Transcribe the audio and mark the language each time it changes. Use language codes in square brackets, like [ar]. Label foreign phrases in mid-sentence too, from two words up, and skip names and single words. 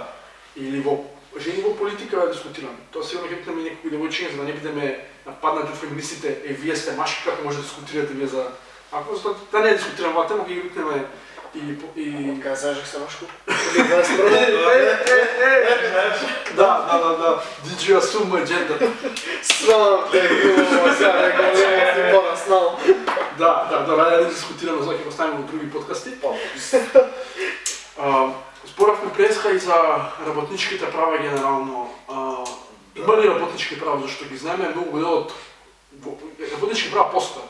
[mk] Или во жени во политика да дискутираме. Тоа сигурно ќе имаме некои девојчиња за да не бидеме нападнати од феминистите, вие сте машки, како може да дискутирате вие за ако затоа да не дискутираме во тема, ќе ги викнеме и Кај сажах се машко? Да. [en] Did you assume my gender? [mk] Срам те, сега не го знам. Да, да дискутираме, за ќе го ставиме во други подкасти. Зборавме преска и за работничките права генерално. Има ли работнички права, зашто ги знаеме многу дел од работнички права постојат.